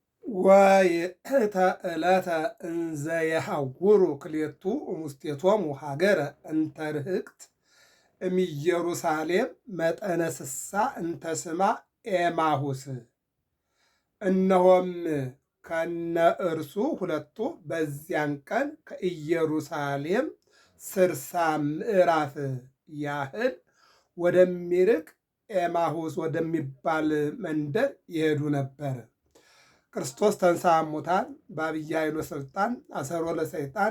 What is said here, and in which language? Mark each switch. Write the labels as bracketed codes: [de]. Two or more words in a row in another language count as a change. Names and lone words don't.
[gez] ወይእተ ዕለተ እንዘ የሐውሩ ክልኤቱ እሙስቴቶሙ ሀገረ እንተ ርህቅት እምኢየሩሳሌም መጠነ ስሳ እንተ ስማ ኤማሁስ። [am] እነሆም ከነ እርሱ ሁለቱ በዚያን ቀን ከኢየሩሳሌም 60 ምዕራፍ ያህል ወደሚርቅ ኤማሁስ ወደሚባል መንደር ይሄዱ ነበር። [gez] ክርስቶስ ተንሥአ እሙታን በዐቢይ ኃይል ወሥልጣን አሰሮ ለሰይጣን